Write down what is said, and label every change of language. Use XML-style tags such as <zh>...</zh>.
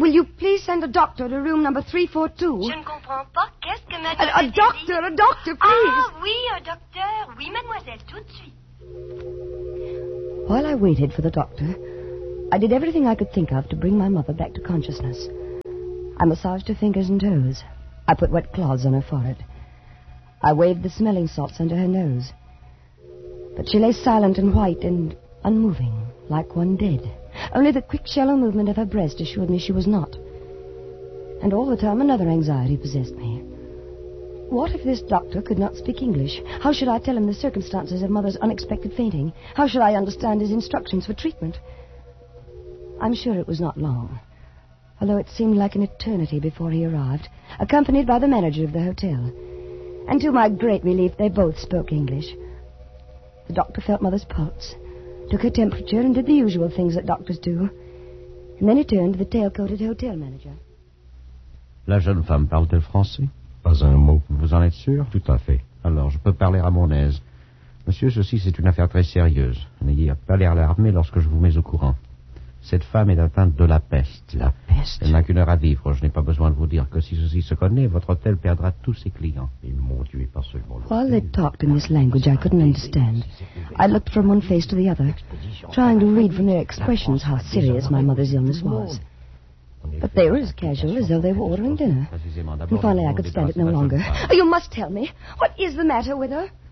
<en>Will you please send a doctor to room number 342?</en> <fr>Je ne comprends pas. Qu'est-ce que mademoiselle désire?</fr> <en>A doctor, please.</en> <fr>Ah, oui,</fr> <en>a doctor.</en> <fr>Oui, mademoiselle, tout de suite.</fr> <en>While I waited for the doctor, I did everything I could think of to bring my mother back to consciousness. I massaged her fingers and toes. I put wet cloths on her forehead. I waved the smelling salts under her nose. But she lay silent and white and unmoving, like one dead. Only the quick, shallow movement of her breast assured me she was not. And all the time another anxiety possessed me. What if this doctor could not speak English? How should I tell him the circumstances of Mother's unexpected fainting? How should I understand his instructions for treatment? I'm sure it was not long, although it seemed like an eternity before he arrived, accompanied by the manager of the hotel. And to my great relief, they both spoke English. The doctor felt Mother's pulse, took her temperature, and did the usual things that doctors do. And then he turned to the tail-coated hotel manager.</en> <fr>La jeune femme parle-t-elle français? Pas un mot. Vous en êtes sûr? Tout à fait. Alors, je peux parler à mon aise. Monsieur, ceci, c'est une affaire très sérieuse. N'ayez pas l'air alarmé lorsque je vous mets au courant. Cette femme est atteinte de la peste. La peste? Elle n'a qu'une heure à vivre. Je n'ai pas besoin de vous dire que si ceci se connaît, votre hôtel perdra tous ses clients. Et mon Dieu, pas seulement le...</fr> <en>While they talked in this language I couldn't understand, I looked from one face to the other, trying to read from their expressions how serious my mother's illness was. But they were as casual as though they were ordering dinner. And finally, I could stand it no longer. Oh, you must tell me. What is the matter with her?</en>